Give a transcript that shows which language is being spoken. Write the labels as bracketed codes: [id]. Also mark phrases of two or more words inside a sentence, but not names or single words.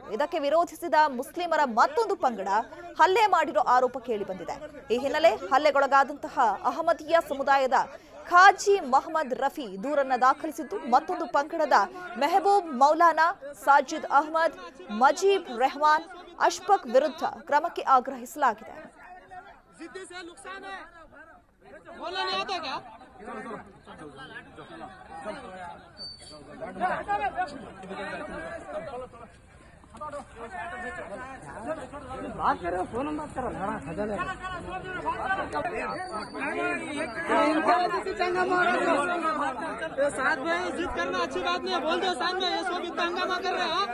[kn] ಇದಕ್ಕೆ ವಿರೋಧಿಸಿದ ಮುಸ್ಲಿಮರ ಮತ್ತೊಂದು ಪಂಗಡ ಹಲ್ಲೆ ಮಾಡಿರೋ ಆರೋಪ ಕೇಳಿ ಬಂದಿದೆ. ಈ ಹಿನ್ನೆಲೆ ಹಲ್ಲೆಗೊಳಗಾದಂತಹ ಅಹಮದಿಯಾ ಸಮುದಾಯದ ಖಾಜಿ ಮೊಹಮ್ಮದ್ ರಫಿ ದೂರನ್ನ ದಾಖಲಿಸಿದ್ದು, ಮತ್ತೊಂದು ಪಂಗಡದ ಮೆಹಬೂಬ್ ಮೌಲಾನಾ, ಸಾಜಿದ್ ಅಹಮದ್, ಮಜೀಬ್ ರೆಹಮಾನ್, ಅಶ್ಫಕ್ ವಿರುದ್ಧ ಕ್ರಮಕ್ಕೆ ಆಗ್ರಹಿಸಲಾಗಿದೆ. [hi] बात करो, फोन बात करो। साथ में जिद करना अच्छी बात नहीं है, बोल दो साथ में, ये सब इतना हंगामा कर रहे हैं।